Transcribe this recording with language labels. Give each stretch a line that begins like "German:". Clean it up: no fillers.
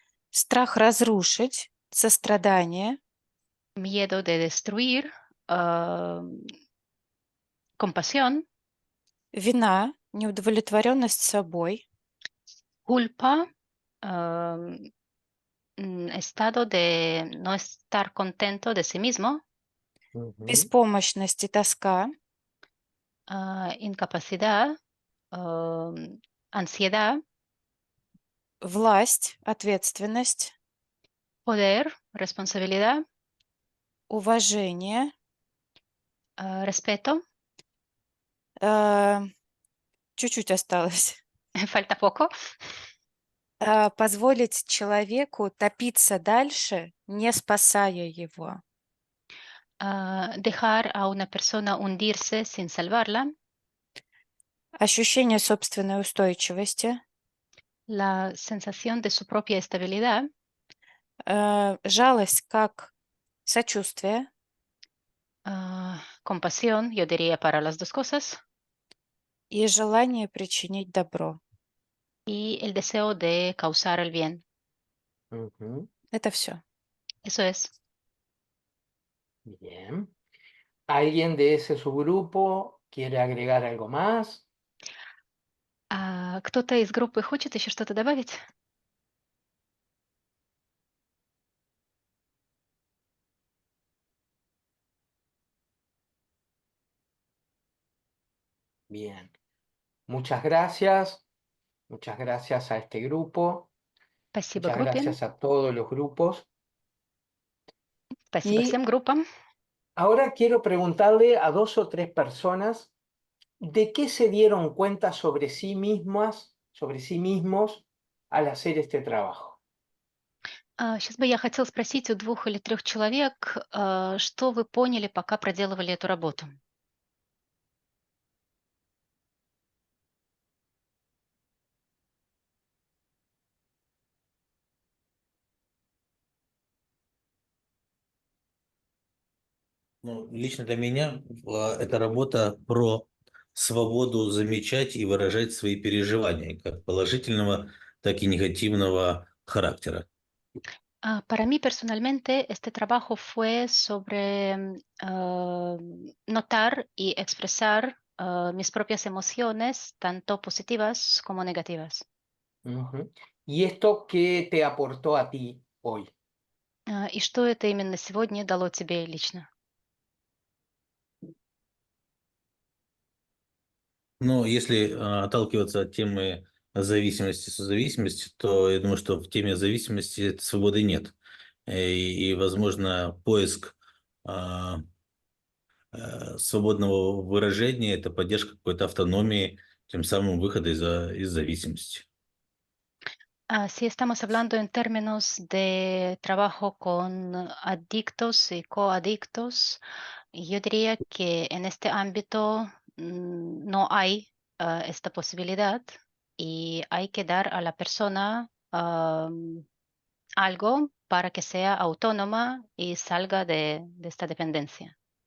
Russian: Страх разрушить, сострадание.
Spanish: Miedo de destruir. Compasión.
Russian: Вина, неудовлетворенность собой.
Spanish: Culpa. Estado de no estar contento de sí mismo.
Russian: Беспомощность и тоска.
Spanish: Incapacidad. Ansiedad.
Russian: Власть, ответственность.
Spanish: Poder, responsabilidad.
Russian: Уважение.
Spanish: Respeto.
Russian: Чуть-чуть осталось.
Spanish: Falta poco.
Russian: Позволить человеку топиться дальше, не спасая его.
Spanish: Dejar a una persona hundirse sin salvarla.
Russian: Ощущение собственной устойчивости.
Spanish: La sensación de su propia estabilidad.
Russian: Жалость как сочувствие.
Spanish: Compasión, yo diría para las dos cosas.
Russian: И желание причинить добро.
Spanish: Y el deseo de causar el bien.
Russian: Это все.
Spanish: Eso es. Bien. ¿Alguien de ese subgrupo quiere agregar algo más?
Russian: Кто-то из группы хочет еще что-то добавить?
Spanish: Bien. Muchas gracias. Muchas gracias a este grupo.
Russian: Спасибо
Spanish: Muchas
Russian: группе.
Spanish: gracias a todos los grupos.
Russian: Спасибо
Spanish: Y
Russian: всем группам.
Spanish: ahora quiero preguntarle a 2 o 3 personas ¿de qué se dieron cuenta sobre sí mismos al hacer este trabajo?
Russian: Сейчас бы я хотела спросить у 2 или 3 человек, что вы поняли, пока проделывали эту работу? Ну, лично для меня эта работа про свободу замечать и выражать свои переживания, как положительного, так и негативного характера.
Spanish: Para mí personalmente, este trabajo fue sobre notar y expresar mis propias emociones, tanto positivas como negativas. Ujú. ¿Y esto qué te aportó a ti hoy?
Russian: И что это именно сегодня дало тебе лично? Но если отталкиваться от темы зависимости, созависимости, то я думаю, что в теме зависимости свободы нет. Возможно, поиск свободного выражения – это поддержка какой-то автономии, тем самым выхода из зависимости.
Spanish: Si estamos hablando en términos de trabajo con adictos y coadictos, yo diría que en este ámbito no hay esta posibilidad y hay que dar a la persona algo para que sea autónoma y salga de esta dependencia.